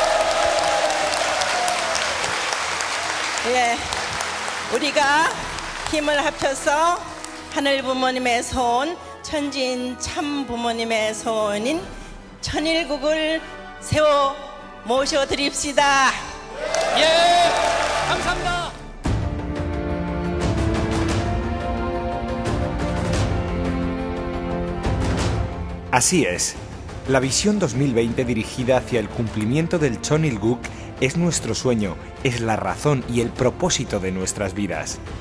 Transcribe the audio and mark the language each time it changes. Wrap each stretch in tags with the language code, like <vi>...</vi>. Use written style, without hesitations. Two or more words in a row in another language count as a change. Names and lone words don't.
<ko>예, 우리가 힘을 합쳐서 하늘 부모님의 소원, 천지인 참 부모님의 소원인 천일국을 세워 모셔드립시다. 예, 감사합니다.</ko> <es>Así es. La visión 2020 dirigida hacia el cumplimiento del Chonilguk es nuestro sueño, es la razón y el propósito de nuestras vidas.</es>